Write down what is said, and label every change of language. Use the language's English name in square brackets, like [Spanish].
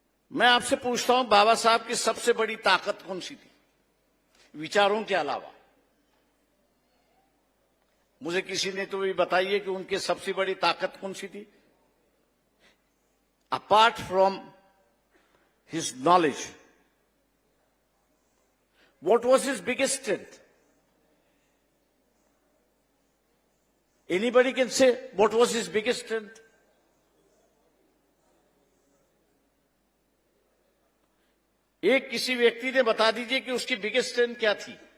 [Hindi] मैं आपसे पूछता हूं, बाबा साहब की सबसे बड़ी ताकत कौन सी थी विचारों के अलावा? मुझे किसी ने तो भी बताइए कि उनकी सबसे बड़ी ताकत कौन सी थी? [English] Apart from his knowledge, what was his biggest strength? Anybody can say what was his biggest strength? [Hindi] एक किसी व्यक्ति ने बता दीजिए कि उसकी [English] biggest strength [Hindi] क्या थी।